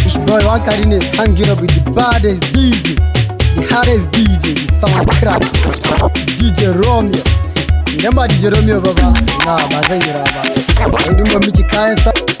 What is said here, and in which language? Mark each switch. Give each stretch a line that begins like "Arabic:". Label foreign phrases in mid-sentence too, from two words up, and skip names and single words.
English: Boy, one carry name, hang it up with the baddest D J, the hardest D J, the sound crack, D J Romeo.
Hausa: Idan ba D J Romeo ba ba, na ba zan yi rawa ba. Sai dun ban miki kayan sa-